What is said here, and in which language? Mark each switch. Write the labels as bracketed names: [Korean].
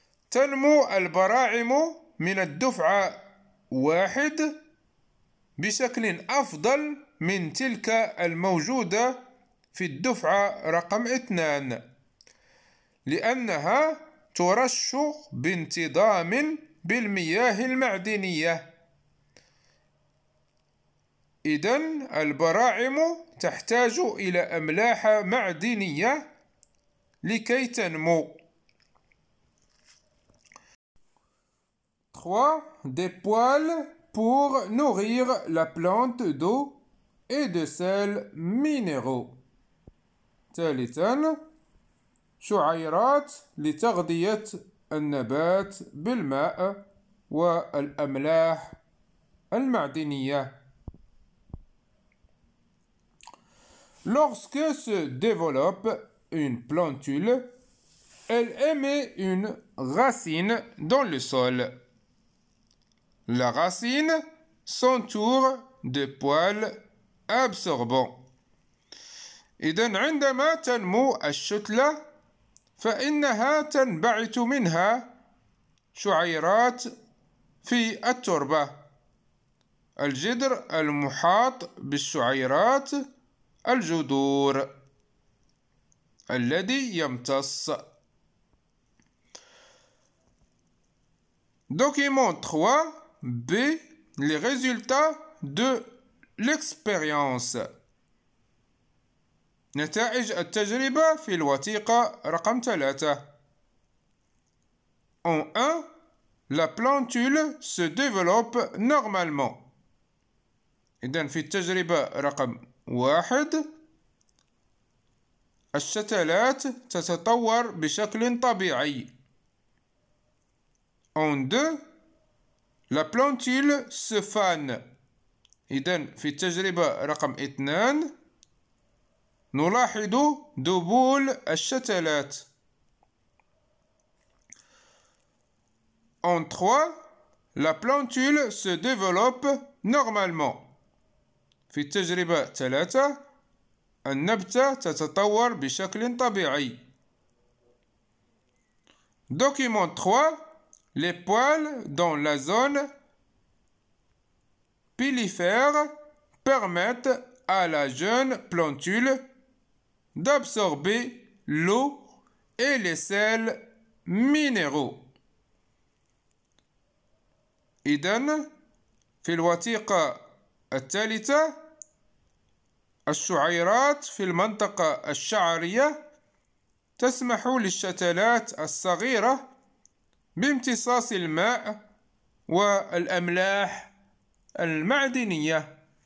[Arabic] تنمو البراعم من الدفعة 1 بشكل أفضل من تلك الموجودة في الدفعة رقم 2 لأنها ترش بانتظام بالمياه المعدنية. إذن البراعم تحتاج إلى أملاح معدنية لكي تنمو. 3. [French] Des poils pour nourrir la plante d'eau et de sels minéraux. [Arabic] ثالثا شعيرات لتغذية النبات بالماء والأملاح المعدنية. [French] Lorsque se développe une plantule, elle émet une racine dans le sol. La racine s'entoure de poils absorbants. [Arabic] إذن عندما تنمو الشتلة فإنها تنبعث منها شعيرات في التربة. الجذر المحاط بالشعيرات الجذور الذي يمتص. [French] Document 3. B. Les résultats de l'expérience. [Arabic] نتائج التجربة في الوثيقة رقم 3. [French] En 1, la plantule se développe normalement. [Arabic] إذن في التجربة رقم 1 الشتلات تتطور بشكل طبيعي. [French] En 2, la plantule se fane. [Arabic] إذن في التجربة رقم 2 نلاحظ ذبول الشتلات. [French] En 3, la plantule se développe normalement. [Arabic] في التجربة 3 النبتة تتطور بشكل طبيعي. [French] Document 3. Les poils dans la zone pilifère permettent à la jeune plantule d'absorber l'eau et les sels minéraux. [Arabic] إذن في الوثيقة الثالثة الشعيرات في المنطقة الشعرية تسمح للشتلات الصغيرة بامتصاص الماء والأملاح المعدنية.